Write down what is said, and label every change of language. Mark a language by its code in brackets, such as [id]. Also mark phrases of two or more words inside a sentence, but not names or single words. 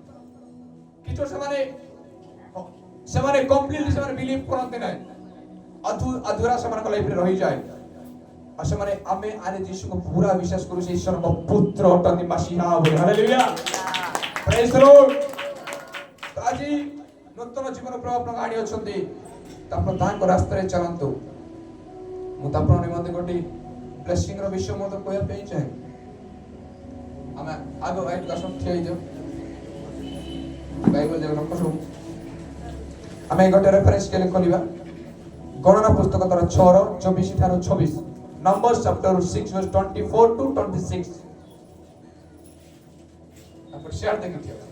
[or] କିଛି ସେମାନେ କମ୍ପ୍ଲିଟଲି ସେମାନେ ବିଲିଭ କରନ୍ତି ନାହିଁ ଅଧୁରା ସେମାନଙ୍କ ଲାଇଫରେ ରହିଯାଏ ଆଉ ସେମାନେ ଆମେ ଆରେ ଯୀଶୁଙ୍କୁ ପୁରା ବିଶ୍ୱାସ କରୁ ସେ ଈଶ୍ୱରଙ୍କ ପୁତ୍ର ଅଟନ୍ତି ମାସିହା ବୋଲି ହାଲେଲୁୟା [en] praise the Lord [or] ଆଜି ନୂତନ ଜୀବନ ପ୍ରଭୁ ଆପଣଙ୍କ ଆଣି ଅଛନ୍ତି ଆପଣ ତାଙ୍କ ରାସ୍ତାରେ ଚାଲନ୍ତୁ ମୁଁ ତ ଆପଣଙ୍କ ନିମନ୍ତେ ଗୋଟେ ବ୍ଲେସିଂର ବିଷୟ ମଧ୍ୟ କହିବା ପାଇଁ ଚାହେଁ ଆମେ ଆଗ ଠିଆ ହେଇଯାଉ ବାଇବଲ ଯାକ ରଖୁ ଆମେ ଗୋଟେ ରେଫରେନ୍ସ କେଲେ ଖୋଲିବା ଗଣନା ପୁସ୍ତକ ତାର 6:24 ଠାରୁ 26 [en] Numbers chapter 6:24 to 26 [or] ଆପଣ ଶେୟାର ଦେଖିଥିବେ